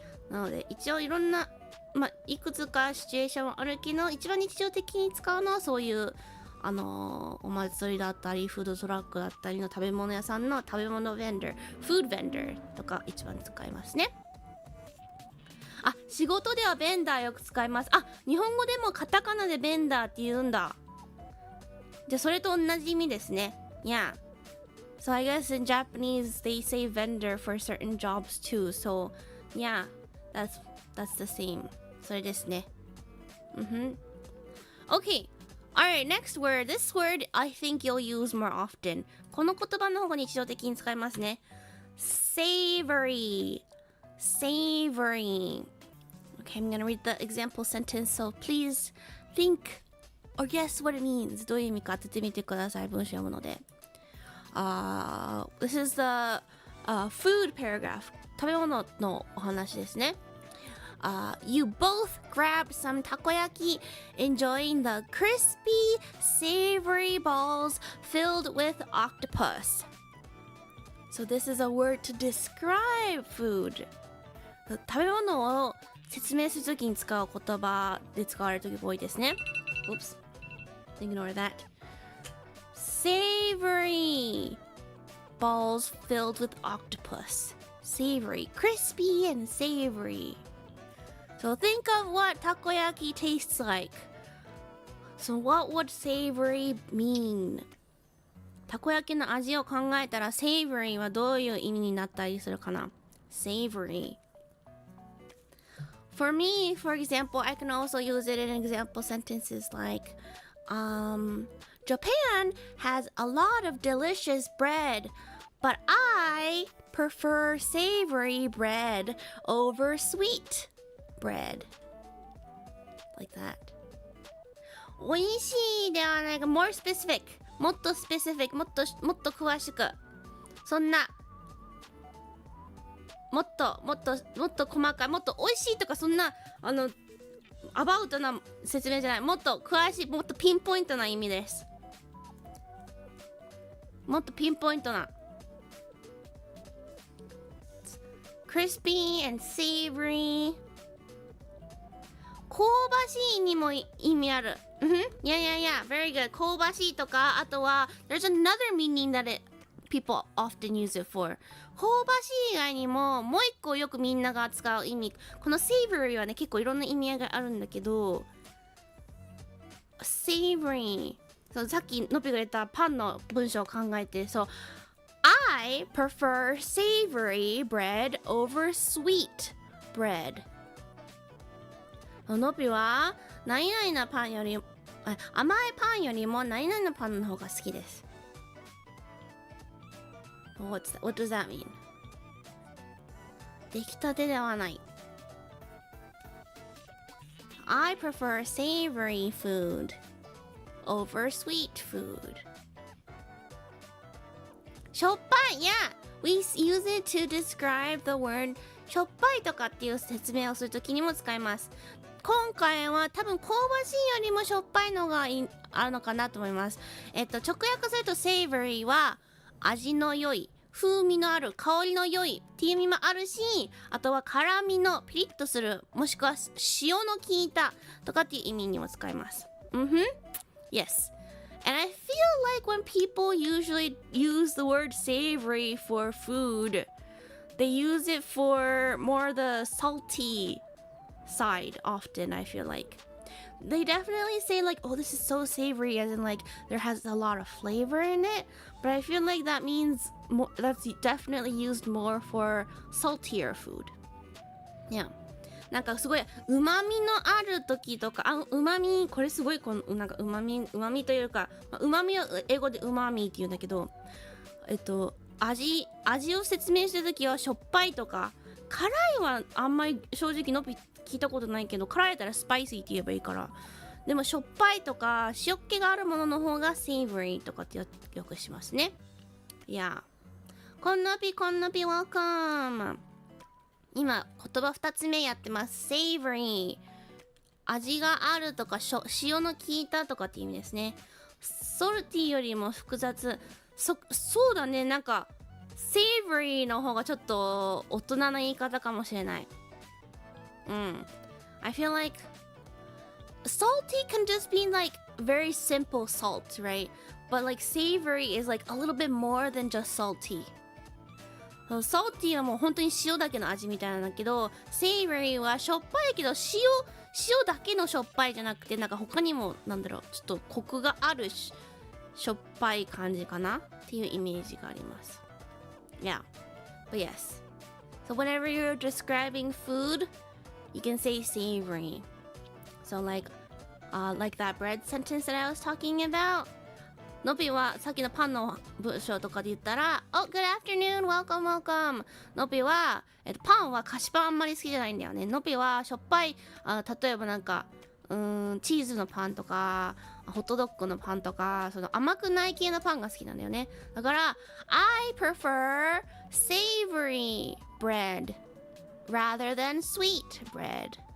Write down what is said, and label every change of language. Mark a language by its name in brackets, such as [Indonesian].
[Japanese] なので一応いろんないくつかシチュエーションあるけど、一番日常的に使うのはそういうお祭りだったりフードトラックだったりの食べ物屋さんの食べ物 vendor、 food vendor とか一番使いますね。仕事ではベンダーよく使います。日本語でもカタカナでベンダーって言うんだ。じゃあそれと同じ意味ですね。 [English] Yeah. So I guess in Japanese they say vendor for certain jobs too. So yeah, that's the same. [Japanese] それですね。 [English] Okay. Alright, next word. This word I think you'll use more often. [Japanese] この言葉の方が日常的に使いますね。 [English] Savory. Savory. Okay, I'm gonna read the example sentence, so please think or guess what it means. [Japanese] どういう意味か当ててみてください。文章読むので。 [English] This is the food paragraph. [Japanese] 食べ物のお話ですね。 [English] You both grabbed some takoyaki, enjoying the crispy, savory balls filled with octopus. So this is a word to describe food. [Japanese] 食べ物を説明するときに使う言葉で使われるときが多いですね。 [English] Oops. Ignore that. Savory balls filled with octopus. Savory, crispy and savory. So think of what takoyaki tastes like. So what would savory mean? [Japanese] たこ焼きの味を考えたら savory はどういう意味になったりするかな？ [English] Savory. For me, for example, I can also use it in example sentences like Japan has a lot of delicious bread, but I prefer savory bread over sweet bread. Like that. [Japanese] 美味しいではないか [English] more specific [Japanese] もっと specific もっと詳しくそんなもっと細かいもっと美味しいとかそんなアバウトな説明じゃない、もっと詳しいもっとピンポイントな意味です。もっとピンポイントな [English] crispy and savory [Japanese] 香ばしいにも意味ある。 [English] Yeah, very good. [Japanese] 香ばしいとか、あとは [English] there's another meaning that people often use it for. [Japanese] 香ばしい以外にももう一個よくみんなが使う意味、この savory はね結構いろんな意味合いがあるんだけど savory そうさっきのぴが言ったパンの文章を考えて、そう [English] I prefer savory bread over sweet bread。 [Japanese] のぴは何々なパンより甘いパンよりも何々なパンの方が好きです。 [English] What does that mean? [Japanese] 出来たてではない。 [English] I prefer savory food over sweet food. [Japanese] しょっぱい [English] Yeah! We use it to describe the word [Japanese] しょっぱいとかっていう説明をするときにも使います。今回は多分香ばしいよりもしょっぱいのがあるのかなと思います。直訳すると savory は味の良い、風味のある、香りの良いっていう意味もあるし、あとは辛みのピリッとする、もしくは塩の効いたとかっていう意味にも使います。 [English] Yes. And I feel like when people usually use the word savory for food, they use it for more the salty side often, I feel like. They definitely say like, oh, this is so savory, as in like there has a lot of flavor in it. But I feel like that means more, that's definitely used more for saltier food. Yeah. [Japanese] なんかすごい旨味のある時とか、旨味、これすごいなんか旨味というか、旨味を英語で旨味って言うんだけど、味を説明してる時はしょっぱいとか、辛いはあんまり正直のび聞いたことないけど、辛いだったらスパイシーって言えばいいから。でもしょっぱいとか塩っ気があるものの方が savory とかってよくしますね。いや、こんなぴ welcome。今言葉2つ目やってます。savory 味があるとか塩の効いたとかって意味ですね。 salty よりも複雑。そうだね、なんか savory の方がちょっと大人な言い方かもしれない。 [English] I feel like salty can just be like very simple salt, right? But like savory is like a little bit more than just salty. [Japanese] salty はもう本当に塩だけの味みたいなんだけど、savory はしょっぱいけど塩だけのしょっぱいじゃなくて、なんか他にもなんだろう、ちょっとコクがあるしょっぱい感じかなっていうイメージがあります。 [English] Yeah, but yes. So whenever you're describing food, you can say savory. So like that bread sentence that I was talking about. [Japanese] のびはさっきのパンの文章とかで言ったら [English] Oh, good afternoon, welcome, welcome. [Japanese] のびは、パンは菓子パンあんまり好きじゃないんだよね。のびはしょっぱい、例えばなんかチーズのパンとかホットドッグのパンとか、その甘くない系のパンが好きなんだよね。だから [English] I prefer savory bread rather than sweet bread.